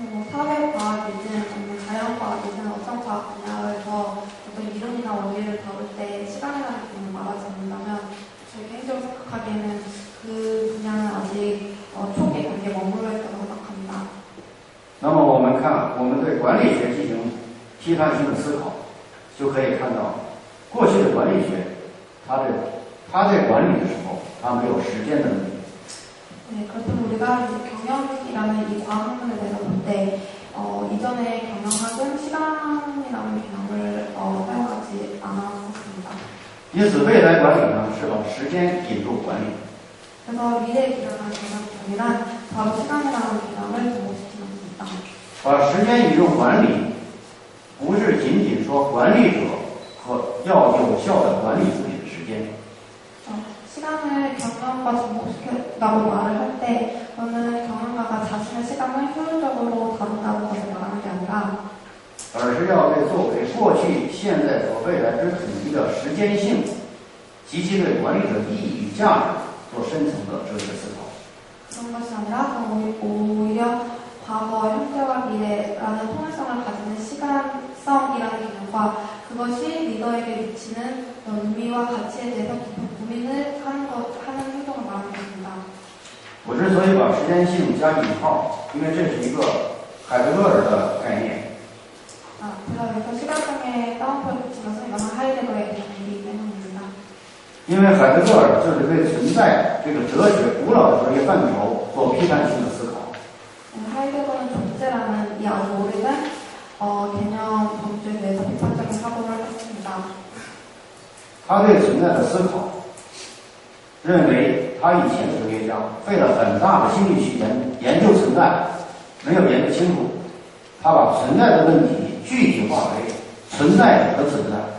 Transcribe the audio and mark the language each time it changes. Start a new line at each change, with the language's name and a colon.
Korean: 사회과학이든 아니면 자연과학이든 어떤 과학 분야에서 어떤 이론이나 원리를 다룰 때 시간이라는 개념을 말하지 않는다면 저희 개인적으로 생각하기에는 그 분야는 아직 초기 단계에 머물러 있다고 생각합니다.
Chinese: 那么我们看，我们对管理学进行批判性的思考，就可以看到，过去的管理学，它在管理的时候，它没有时间的问题。
Korean: 네, 그렇다면 우리가 이제 경영이라는 이 과학문에 대해서 볼 때, 이전에 경영학은 시간이라는 개념을 사용하지 않았습니다.
Chinese: 因此，未来管理呢是把时间引入管理。
Korean: 그래서 미래에 기반한 경영이란 바로 시간이라는 개념을 접목시키는 겁니다.
Chinese: 把时间引入管理，不是仅仅说管理者和要有效的管理自己的时间。
Korean: 시간을 경영과 접목시킨다고 말을 할 때, 그거는 경영가가 자신의 시간을 효율적으로 다룬다는 것을 말하는 게 아니라,
Chinese: 而是要对作为过去、现在和未来之统一的时间性及其对管理者意义与价值做深层的哲学思考。
Korean: 그런 것이 아니라 오히려 과거, 현재와 미래라는 통일성을 가지는 시간 싸움이라는 개념과 그것이 리더에게 미치는 의미와 가치에 대해서 깊은 고민을 하는 행동을 말하는 것입니다.
Chinese: 我之所以把时间性加引号，因为这是一个海德格尔的概念。
Korean: 제가 여기서 시간상의 따옴표를 붙인 것은 이거는 하이데거의 개념이기 때문입니다.
Chinese: 因为海德格尔就是对存在这个哲学古老的哲学范畴做批判性的思考。
Korean: 하이데거는 존재라는 이 아주 오래된 개념 범주에 대해서 비판적인 사고를 했습니다.
Chinese: 他对存在的思考，认为他以前的哲学家费了很大的心力去研究存在，没有研究清楚。他把存在的问题具体化为存在者的存在。